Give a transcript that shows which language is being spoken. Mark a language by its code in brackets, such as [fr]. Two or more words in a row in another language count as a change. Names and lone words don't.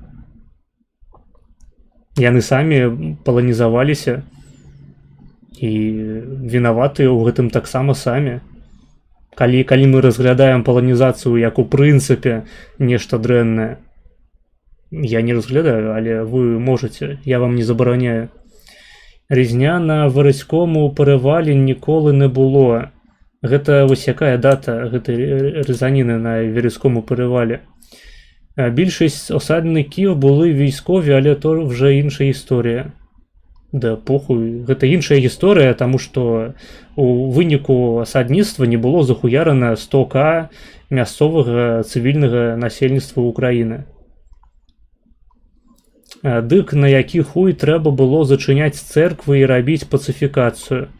[be] Яны самі паланізаваліся і вінаватыя ў гэтым таксама самі. Калі мы разглядаем паланізацыю як у прынцыпе нешта дрэннае, я не разглядаю, але вы можаце, я вам не забараняю. [uk] Різня на варыському перевалі ніколи не було. [be] Гэта вось якая дата гэтай різаніны на Верыському перевалі. [uk] Більшість осадників були військові, але то вже інша історія. [be] Да похуй, гэта іншая гісторыя, таму што у выніку асадніцтва не было захуярана 100К мясцовага цывільнага насельніцтва Украіны. Дык на які хуй трэба было зачыняць цэрквы і рабіць пацыфікацыю.